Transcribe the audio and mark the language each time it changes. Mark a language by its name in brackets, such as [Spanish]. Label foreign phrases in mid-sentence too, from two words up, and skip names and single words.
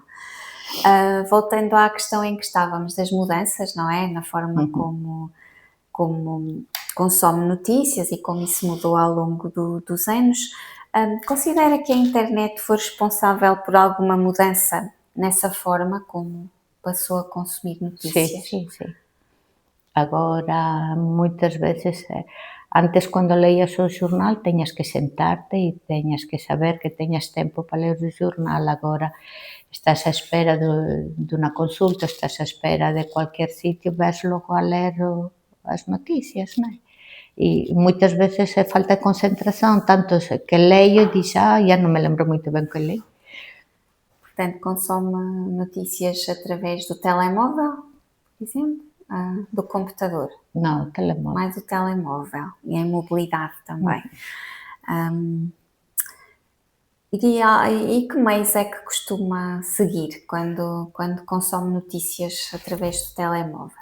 [Portuguese] Voltando à questão em que estávamos das mudanças, não é? Na forma como consome notícias e como isso mudou ao longo dos anos. Considera que a internet foi responsável por alguma mudança nessa forma como passou a consumir notícias? [Galician] Sí. Agora, moitas veces, antes cando leías o xornal teñas que sentarte e teñas que saber que teñas tempo para ler o xornal. Agora estás á espera dunha consulta, estás á espera de cualquier sitio, vas logo a ler as noticias, non é? E moitas veces é falta de concentración, tanto que leio e dixo, ya non me lembro moito ben que leí. [Portuguese] Portanto, consome notícias através do telemóvel, por exemplo, do computador. [Galician] Non, telemóvel. [Portuguese] Mais o telemóvel e a mobilidade também. E que meios é que costuma seguir quando consome notícias através do telemóvel?